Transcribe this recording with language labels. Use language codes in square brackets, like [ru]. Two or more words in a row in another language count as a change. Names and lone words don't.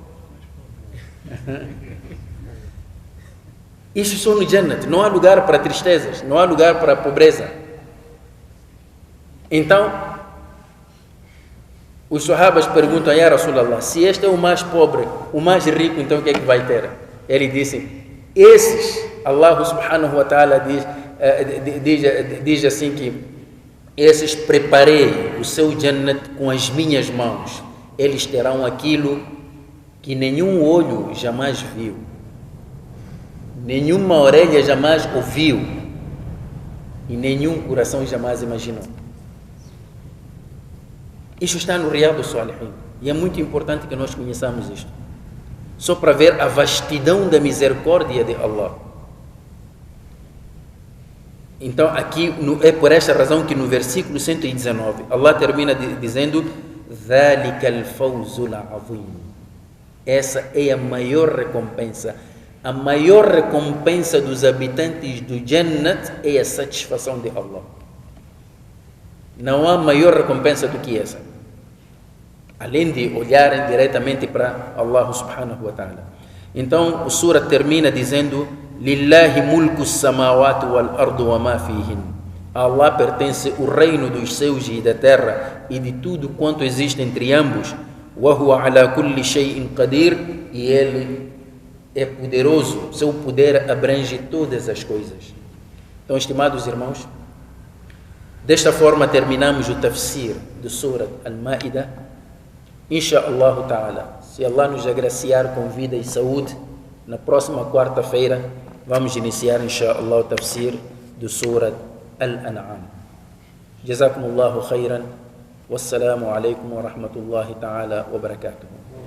[pt] Isso só no Jannat, não há lugar para tristezas, não há lugar para pobreza. Então, os sahabas perguntam a [ar] يا رسول الله, [pt] se este é o mais pobre, o mais rico, então o que é que vai ter? Ele disse, esses, [ar] الله سبحانه وتعالى [pt] diz assim que esses preparei o seu Jannat com as minhas mãos, eles terão aquilo que nenhum olho jamais viu, nenhuma orelha jamais ouviu e nenhum coração jamais imaginou. Isto está no Riyadus Salihin e é muito importante que nós conheçamos isto, só para ver a vastidão da misericórdia de Allah. Então aqui é por esta razão que no versículo 119 Allah termina dizendo [ar] ذَلِكَ الْفَوْزُ الْعَظِيمُ. [pt] Essa é a maior recompensa. A maior recompensa dos habitantes do Jannat é a satisfação de Allah. Não há maior recompensa do que essa, além de olharem diretamente para [ar] الله سبحانه وتعالى. [pt] Então o sura termina dizendo [ar] لله ملك السماوات والأرض وما فيهن. [pt] A Allah pertence o reino dos céus e da terra e de tudo quanto existe entre ambos. [ar] وهو على كل شيء قدير. [pt] E ele é poderoso, seu poder abrange todas as coisas. Então, estimados irmãos, desta forma terminamos o tafsir do Surat Al-Ma'idah. [ar] إن شاء الله تعالى, [pt] se Allah nos agraciar com vida e saúde, na próxima quarta-feira vamos iniciar insha'Allah o tafsir do Surat Al-An'am. [ar] جزاكم الله خيرا. والسلام عليكم ورحمة الله تعالى وبركاته.